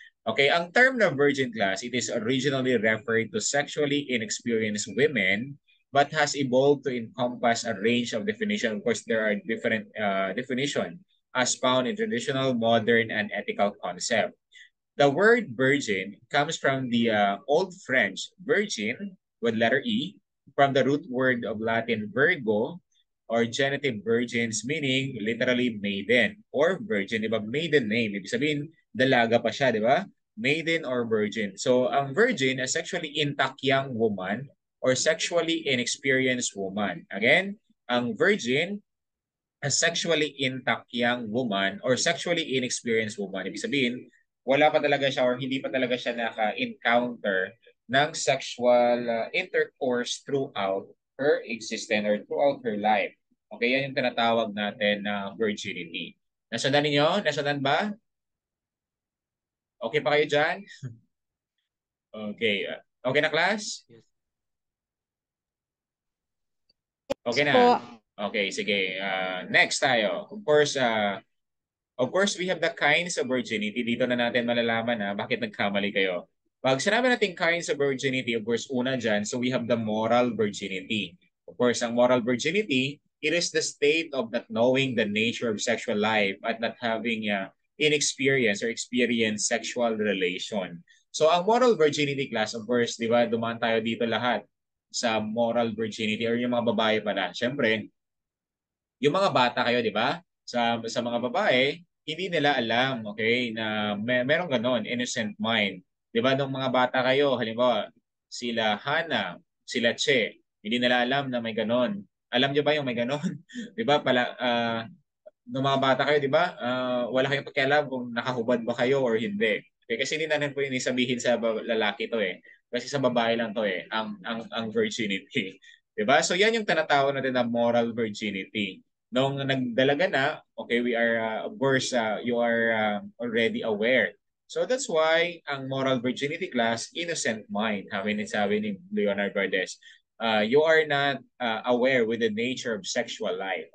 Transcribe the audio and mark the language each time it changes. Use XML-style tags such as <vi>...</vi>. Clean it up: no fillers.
<en>Okay,</en> <tl>ang term na</tl> <en>virgin class, it is originally referred to sexually inexperienced women but has evolved to encompass a range of definition. Of course, there are different definition as found in traditional, modern, and ethical concept. The word virgin comes from the Old French virgin with letter E, from the root word of Latin virgo or genitive virgins, meaning literally maiden or virgin.</en> <tl>Diba? Maiden name. Ibig sabihin, dalaga pa siya, di ba?</tl> <en>Maiden or virgin. So, ang virgin, a sexually intact young woman or sexually inexperienced woman. Again, ang virgin, a sexually intact young woman or sexually inexperienced woman.</en> <tl>Ibig sabihin, wala pa talaga siya or hindi pa talaga siya naka-encounter ng sexual intercourse</tl> <en>throughout her existence or throughout her life.</en> <tl>Okay, yan yung tinatawag natin na virginity. Nasundan ninyo? Nasundan ba? Okay pa kayo dyan? Okay. Okay na class? Okay na? Okay, sige. Next tayo.</tl> <en>Of course, we have the kinds of virginity.</en> <tl>Dito na natin malalaman bakit nagkamali kayo. Pag sinabi natin</tl> <en>kinds of virginity, of course, una dyan, so we have the moral virginity. Of course, ang moral virginity, it is the state of not knowing the nature of sexual life at not having inexperience or experience sexual relation.</en> <tl>So ang moral virginity class, of course, di ba, dumaan tayo dito lahat sa moral virginity or yung mga babae pala. Siyempre, yung mga bata kayo, di ba? Sa mga babae, hindi nila alam, okay, na merong ganon,</tl> <en>innocent mind.</en> <tl>Di ba, nung mga bata kayo, halimbawa, sila Hana, sila Che, hindi nila alam na may ganon. Alam niyo ba yung may ganon? Di ba, nung mga bata kayo, di ba, wala kayong pakialam kung nakahubad ba kayo or hindi. Okay, kasi hindi natin po yung sabihin sa lalaki to eh. Kasi sa babae lang to eh, ang virginity. Diba? So yan yung tinatawag natin na moral virginity. Nung nagdalaga na,</tl> <en>okay, we are, of course, you are already aware. So that's why ang moral virginity class, innocent mind,</en> <tl>sabi ni</tl> <en>Leonardo Verdes. You are not aware with the nature of sexual life.</en>